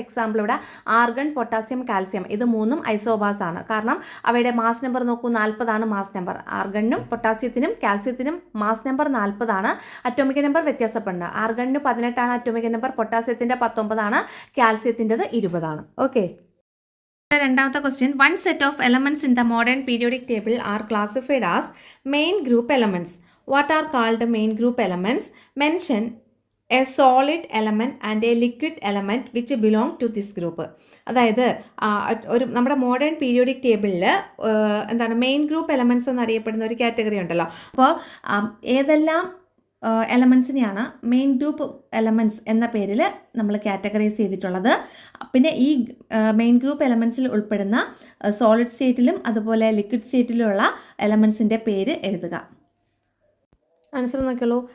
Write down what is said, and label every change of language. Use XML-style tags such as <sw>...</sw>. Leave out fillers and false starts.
<ml>Example ഇവിടെ argon, potassium, calcium ഇത് മൂന്നും ഐസോബാർസ് ആണ്. കാരണം അവയുടെ മാസ് നമ്പർ നോക്കൂ, 40 ആണ് മാസ് നമ്പർ. ആർഗണിനും പൊട്ടാസ്യത്തിനും കാൽസ്യത്തിനും മാസ് നമ്പർ 40 ആണ്. Atomic number വ്യത്യാസപ്പെടുന്നത്. ആർഗണിന് 18 ആണ് അറ്റോമിക് നമ്പർ, പൊട്ടാസ്യത്തിൻ്റെ 19 ആണ്, കാൽസ്യത്തിൻ്റെത് 20 ആണ്. ഓക്കെ. രണ്ടാമത്തെ question.</ml> <en>1 set of elements in the modern periodic table are classified as main group elements. What are called main group elements? Mention a solid element and a liquid element which belong to this group.</en> <ml>അതായത് നമ്മുടെ modern periodic ടേബിളിൽ എന്താണ് main group elements എന്നറിയപ്പെടുന്ന ഒരു category ഉണ്ടല്ലോ. അപ്പോൾ ഏതെല്ലാം എലമെൻസിനെയാണ് main group elements എന്ന പേരിൽ നമ്മൾ കാറ്റഗറൈസ് ചെയ്തിട്ടുള്ളത്. പിന്നെ ഈ മെയിൻ ഗ്രൂപ്പ് എലമെൻറ്റ്സിൽ ഉൾപ്പെടുന്ന സോളിഡ് സ്റ്റേറ്റിലും അതുപോലെ ലിക്വിഡ് സ്റ്റേറ്റിലുള്ള എലമെൻസിൻ്റെ പേര് എഴുതുക. ആൻസർ നോക്കിയുള്ളൂ.</ml>